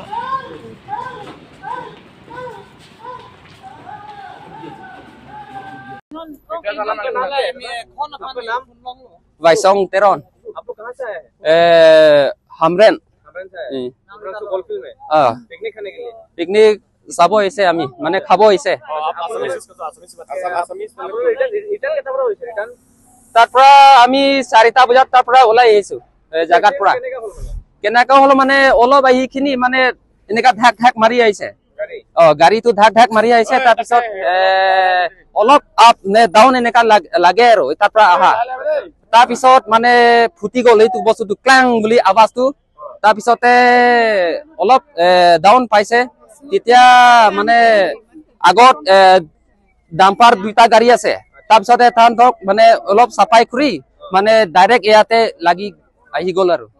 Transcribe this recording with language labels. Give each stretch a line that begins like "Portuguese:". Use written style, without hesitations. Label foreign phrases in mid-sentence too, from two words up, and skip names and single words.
Hindi: Vaisong Teron. आप लोग कहाँ से आए हैं Hamren. से आए गोलफील्ड में पिकनिक खाने के लिए
Assamese: পিকনিক চাবো ইছে আমি। মানে খাবো ইছে. রিটার্ন কেটা বড় হইছে রিটার্ন তাৰপৰা আমি 4টা বজাত tarpora ওলাই আহিছো. জাগাত পৰা. কেনেকা হলো মানে অলপ আহি খিনি মানে এনেকা ঢাক মাৰি আহিছে গাড়ীটো ঢাক মাৰি আহিছে তাৰ পিছত অলপ আপ নে ডাউন এনেকা লাগে আৰু তাৰ পৰা আহা তাৰ পিছত মানে ফুটি গল এইটো বস্তুটো ক্লাং বুলি আৱাজটো তাৰ পিছতে অলপ ডাউন পাইছে তেতিয়া মানে আগত ডাম্পাৰ দুটা গাড়ী আছে তাৰ পিছতে তাহতক মানে অলপ সাফাই কৰি মানে ডাইৰেক্ট ইয়াতে লাগি আহি গল আৰু